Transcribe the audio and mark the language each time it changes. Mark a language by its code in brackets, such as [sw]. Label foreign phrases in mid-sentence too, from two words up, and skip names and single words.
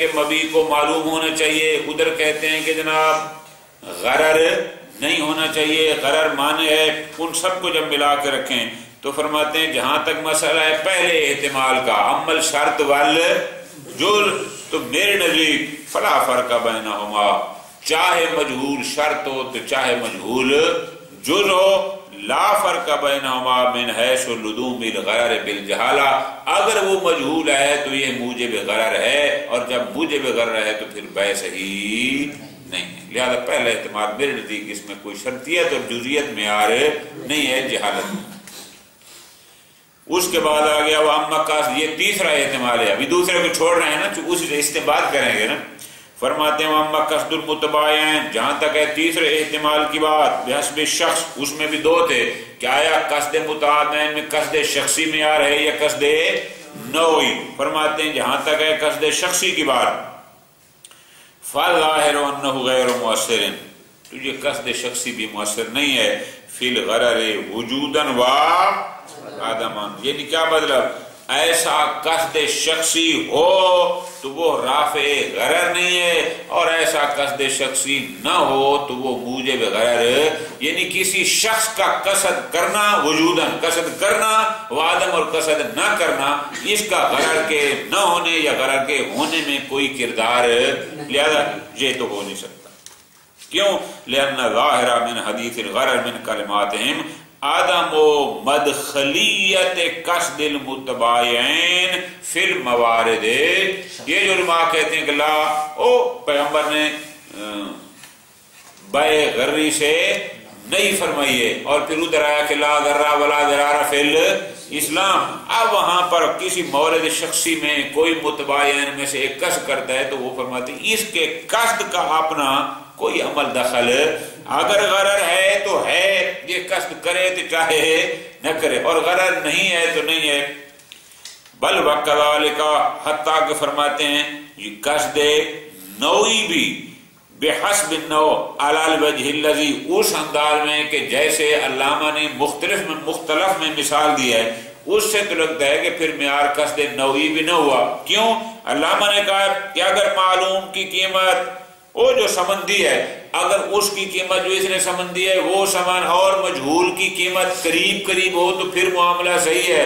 [ur] مبی کو معلوم ہونا چاہیے، ادھر کہتے ہیں کہ جناب غرر نہیں ہونا چاہیے، غرر مانے ہے، ان سب کو جب ملا کے رکھیں تو فرماتے ہیں جہاں تک مسئلہ ہے پہلے احتمال کا، [ar] عمل شرط والجل، [ur] تو میرے نزدیک [ar] فلا فرق [ur] بینہما، چاہے مجہول شرط ہو تو چاہے مجہول جز ہو، [ar] لا فرق بینہما من حیث لزوم الغرر بالجہالہ، [ur] اگر وہ مجہول ہے تو یہ موجب غرر ہے، اور جب موجب غرر ہے تو پھر بے صحیح نہیں ہے، لہذا پہلا احتمال میرے نزدیک اس میں کوئی شرطیت اور جزئیت معیار نہیں ہے جہالت میں۔ اس کے بعد آ گیا وہ [ar] اما قصد، [ur] یہ تیسرا احتمال ہے، ابھی دوسرے کو چھوڑ رہے ہیں نا، چونکہ اسی سے استنباط کریں گے نا۔ فرماتے ہیں [ar] اما قصد المتباین، [ur] جہاں تک ہے تیسرے احتمال کی بات، [ar] بحسب شخص، [ur] اس میں بھی دو تھے کہ آیا قصد متباین میں قصد شخصی معیار ہے یا قصد نوعی۔ فرماتے ہیں جہاں تک ہے قصد شخصی کی بات، [ar] فالظاہر انہ غیر مؤثر، [ur] تو یہ قصد شخصی بھی مؤثر نہیں [ar] ہے، فی الغرر وجوداً و عدماً، [ur] یعنی کیا مطلب، ایسا قصد شخصی ہو تو وہ رافع غرر نہیں ہے، اور ایسا قصد شخصی نہ ہو تو وہ موجب غرر، یعنی کسی شخص کا قصد کرنا وجوداً، قصد کرنا وعدم، اور قصد نہ کرنا اس کا غرر کے نہ ہونے یا غرر کے ہونے میں کوئی کردار، لہذا یہ تو ہو نہیں سکتا۔ کیوں؟ [ar] لأن ظاہر من حدیث الغرر من کلماتہم عدم و مدخلیت قصد المتباین فی الموارد، [ur] یہ جو علماء کہتے ہیں کہ پیغمبر نے بے غری سے نہیں فرمائی ہے، اور پھر ادھر آیا کہ [ar] لا غرہ ولا ضرار فی الاسلام، [ur] اب وہاں پر کسی مورد شخصی میں کوئی متباین میں سے ایک قصد کرتا ہے تو وہ فرماتے ہیں اس کے قصد کا اپنا کوئی عمل دخل، اگر غرر ہے تو ہے، یہ قصد کرے تو چاہے نہ کرے، اور غرر نہیں ہے تو نہیں ہے۔ [ar] بل وکذالک، [ur] حتیٰ کہ فرماتے ہیں یہ قصد نوعی بھی [ar] بحسب النوع علی الوجہ الذی، [ur] اس انداز میں کہ جیسے علامہ نے مختلف میں مثال دی ہے، اس سے تو لگتا ہے کہ پھر معیار قصد نوعی بھی نہ ہوا۔ کیوں؟ علامہ نے کہا کہ اگر معلوم کی قیمت وہ جو سمندی ہے اگر اس کی قیمت جو اس نے سمن دی ہے وہ سمن اور مجہول کی قیمت قریب قریب ہو تو پھر معاملہ صحیح ہے.